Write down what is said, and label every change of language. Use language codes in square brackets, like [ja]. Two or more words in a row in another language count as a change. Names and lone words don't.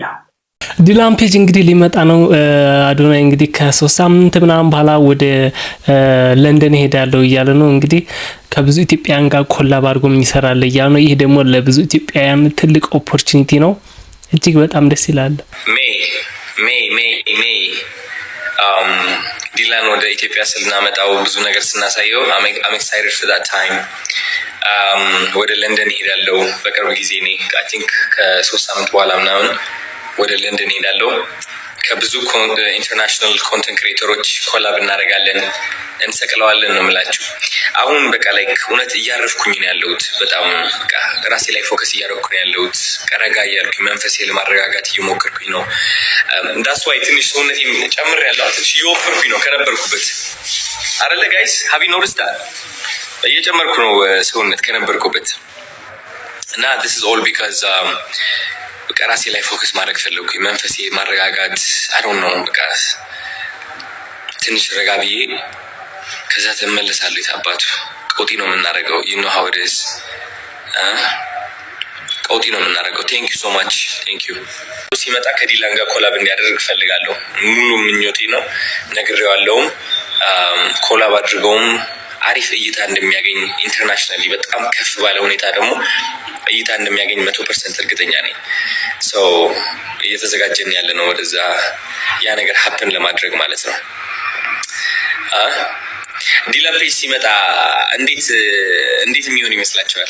[am] ዲላን ፔጅ እንግዲህ ሊመጣ ነው። አዶናይ እንግዲህ ከ3 ሳምንት ምናምን በኋላ ወደ ለንደን ሄዳለው እያለ ነው። እንግዲህ ከብዙ ኢትዮጵያውያን ጋር ኮላብ አድርጎ ይሰራል እያለ ነው። ይሄ ደግሞ ለብዙ ኢትዮጵያውያን ትልቅ ኦፖርቹኒቲ ነው። እጅግ በጣም ደስ ይላል። ዲላን ወደ ኢትዮጵያ ስናመጣው ብዙ ነገር ስናሳየው [en] I'm excited for that time። [am] ወደ ለንደን ሄዳለው በቅርብ ጊዜ እኔ [en] I think [am] ከ3 ሳምንት በኋላ ምናምን ወደ ለንደን ሄዳለው። ከብዙ [en] international content creators [am] ኮላብ እናደርጋለን፣ እንሰቅለዋለን ነው የምላችሁ። አሁን በቃ ላይክ እውነት እያረፍኩኝ ነው ያለሁት። በጣም በቃ ራሴ ላይ ፎከስ እያደረኩ ነው ያለሁት። ቀረጋ እያልኩኝ መንፈሴ ለማረጋጋት እየሞከርኩኝ ነው። እንዳስዋይ ትንሽ ሰውነቴን ጨምሬያለሁ። ትንሽ እየወፈርኩኝ ነው ከነበርኩበት አይደለ ጋይስ? ሀቢ ኖርስታ እየጨመርኩ ነው ሰውነት ከነበርኩበት እና [en] this is all because [am] በቃ ራሴ ላይ ፎከስ ማድረግ ፈለኩኝ። መንፈሴ ማረጋጋት [en] I don't know [am] በቃ ትንሽ ረጋ ብዬ ከዛ ተመለሳለሁ። የታባቱ ቀውጢ ነው የምናደርገው። [en] you know how it is [am] ቀውጢ ነው የምናደርገው። [en] thank you so much thank you። [am] ሲመጣ ከዲላን ጋር ኮላብ እንዲያደርግ ፈልጋለሁ። ሙሉ ምኞቴ ነው። ነግሬዋለሁም ኮላብ አድርገውም አሪፍ እይታ እንደሚያገኝ ኢንተርናሽናሊ በጣም ከፍ ባለ ሁኔታ ደግሞ እይታ እንደሚያገኝ 100% እርግጠኛ ነኝ። ሶ እየተዘጋጀን ያለ ነው ወደዛ ያ ነገር ሀፕን ለማድረግ ማለት ነው። ዲላን ፔጅ ሲመጣ እንዴት የሚሆን ይመስላችኋል?